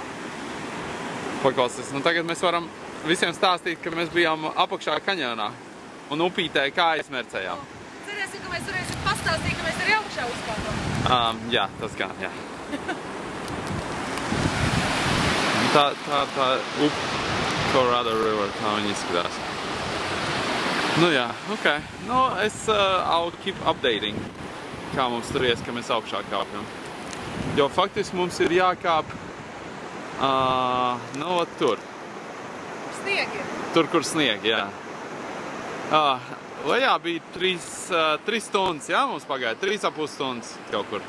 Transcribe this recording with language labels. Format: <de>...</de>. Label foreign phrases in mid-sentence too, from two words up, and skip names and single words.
<lv>Paklausies, nu tagad mēs varam visiem stāstīt, ka mēs bijām apakšā kaņonā un upītē kā aizmērcējām. Cerēsim, ka mēs varēsim pastāstīt, ka mēs arī apakšā uzkāpām. Jā, tas gan, jā. Tā Colorado River, tā viņa izskatās. Nu jā, ok. Nu,</lv> <en>I'll keep updating,</en> <lv>kā mums tur ies, ka mēs augšā kāpjam. Jo faktiski mums ir jākāp, nu, tur. Sniegi. Tur, kur sniegi, jā. Lejā bija 3 stundas, jā, mums pagāja 3,5 stundas kaut kur.</lv>